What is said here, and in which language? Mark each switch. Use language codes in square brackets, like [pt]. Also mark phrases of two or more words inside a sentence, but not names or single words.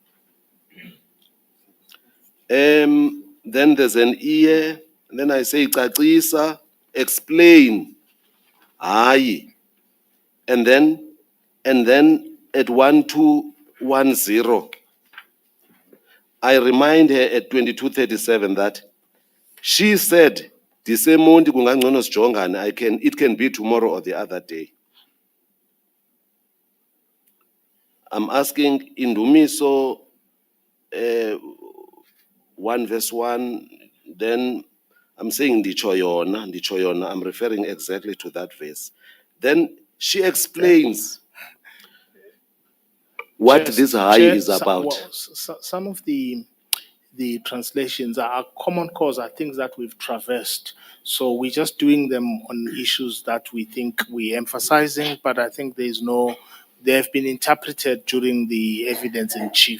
[en] Then there's an ear, and then I say cacisa, explain, hayi. And then at 1210, I remind her at 2237 that she said, [xh] Disemundi kungangcono sijongane, [en] it can be tomorrow or the other day. I'm asking Indumiso 1 verse 1, then I'm saying [xh] nditsho yona, [en] I'm referring exactly to that verse. Then she explains what this Hayi is about. Some of the translations are common cause, are things that we've traversed. So we're just doing them on issues that we think we're emphasizing, but I think they have been interpreted during the evidence in chief.